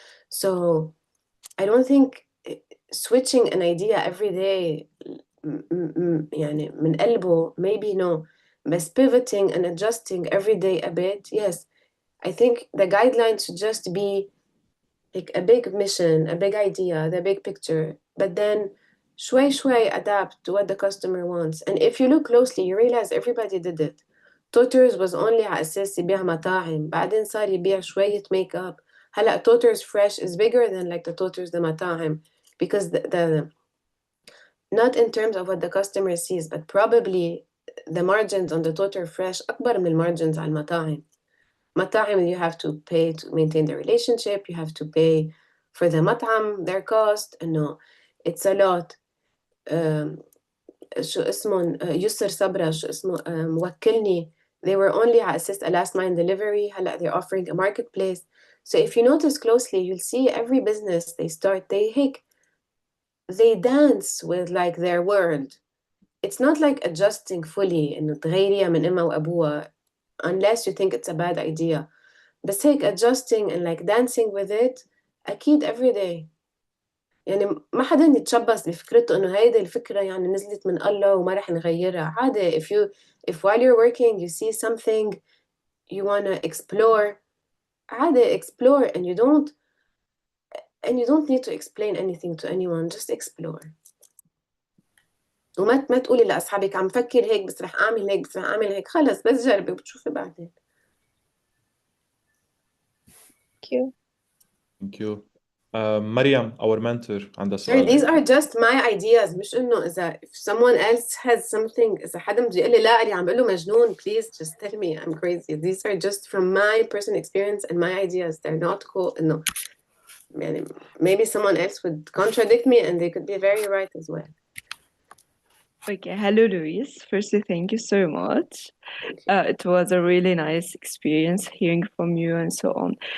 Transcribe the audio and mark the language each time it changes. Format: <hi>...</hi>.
<en>So I don't think switching an idea every day</en> <ar>يعني من قلبه,</ar> <en>maybe no, but pivoting and adjusting every day a bit, yes. I think the guidelines should just be like a big mission, a big idea, the big picture, but then</en> <ar>شوي</ar> <en>adapt to what the customer wants. And if you look closely, you realize everybody did it.</en> <ar>توترز was only على أساس يبيع مطاعم، بعدين صار يبيع شوية ميك اب.</ar> <en>هلا Toters fresh is bigger than like the Toters the مطاعم, because the not in terms of what the customer sees, but probably the margins on the Toters fresh</en> <ar>أكبر من</ar> <en>margins</en> <ar>على المطاعم.</ar> <en>مطاعم you have to pay to maintain the relationship, you have to pay for the مطعم, their cost. No, it's a lot.</en> <ar>شو اسمه يسر صبرا شو اسمه موكلني,</ar> <en>they were only</en> <ar>على أساس</ar> <en>a last mile delivery.</en> <ar>هلا</ar> <en>they're offering a marketplace. So if you notice closely, you'll see every business they start, they dance with like their world. It's not like adjusting fully</en> <ar>إنه تغيريها من أمها وأبوها,</ar> <en>unless you think it's a bad idea.</en> <ar>بس هيك</ar> <en>adjusting and like dancing with it</en> <ar>أكيد</ar> <en>every day.</en> <ar>يعني ما حدا يتشبث بفكرته إنه هيدي الفكرة يعني نزلت من الله وما رح نغيرها. عادي,</ar> <en>if while you're working you see something you wanna explore, عادي explore, and you don't need to explain anything to anyone, just explore.</en> <ar>وما تقولي لأصحابك عم فكر هيك بس رح أعمل هيك بس رح أعمل هيك. خلص بس جربي وبتشوفي بعدين.</ar> <en>Thank you. Thank you.</en> <ar>مريم, our mentor, عندها</ar> <en>Sure,</en> <ar>سؤال.</ar> <en>these are just my ideas.</en> <ar>مش إنه إذا</ar> <en>if someone else has something,</en> <ar>إذا حدا بده يقول لي لا اللي عم بقول له مجنون,</ar> <en>please just tell me I'm crazy. These are just from my personal experience and my ideas. They're not cool. No,</en> <ar>يعني</ar> <en>maybe someone else would contradict me and they could be very right as well. Okay, hello Louise. Firstly, thank you so much. Thank you. It was a really nice experience hearing from you and so on.</en>